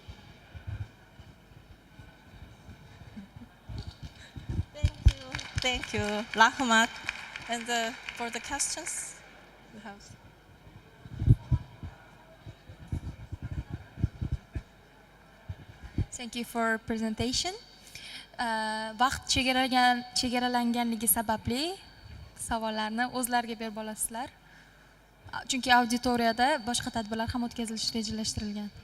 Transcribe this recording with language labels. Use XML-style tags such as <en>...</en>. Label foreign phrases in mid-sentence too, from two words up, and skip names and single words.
<en>Thank you, Rahmat. And for the questions, we have. Thank you for presentation.</en> <uz>Vaqt chegaralanganligi sababli savollarni o'zlariga berib olasizlar. Chunki auditoriyada boshqa tadbirlar ham o'tkazilishi rejalashtirilgan.</uz>